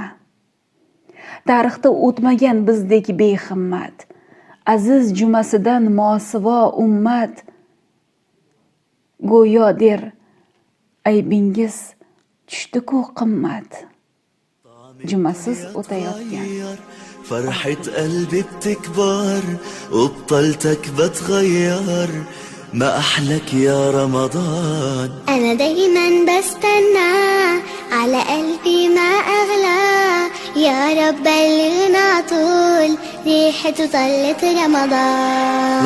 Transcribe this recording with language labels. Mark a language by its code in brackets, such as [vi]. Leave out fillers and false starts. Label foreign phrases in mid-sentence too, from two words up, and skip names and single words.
[uz] Tarixda o'tmagan bizdek behimmat, aziz jumasidan mosivo ummat. Go'yo der aybingiz tushdi-ku qimmat. Jumasiz o'tayotgan. [ar] فرحة قلبي بتكبر وبطلتك بتغير، ما أحلك يا رمضان. أنا دايما بستنى على قلبي ما أغلى، يا رب بلغنا طول ريحته طلت رمضان.